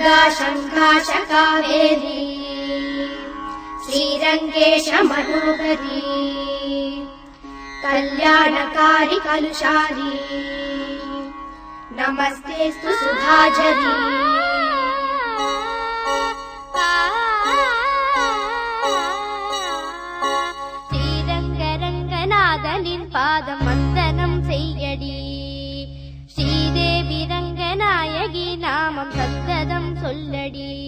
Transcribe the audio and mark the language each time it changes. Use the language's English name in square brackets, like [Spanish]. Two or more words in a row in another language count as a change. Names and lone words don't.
[Sanskrit] शङ्काश कावेरी श्रीरङ्गेश मनोहरी कल्याणकारी कलुषारी नमस्तेस्तु सुधाझरी [Tamil] ஸ்ரீரங்கரங்கநாதனின் பாதம் வந்தனம் செய்யடி ஸ்ரீதேவி ரங்கநாயகி நாமம் சந்ததம் சொல்லடி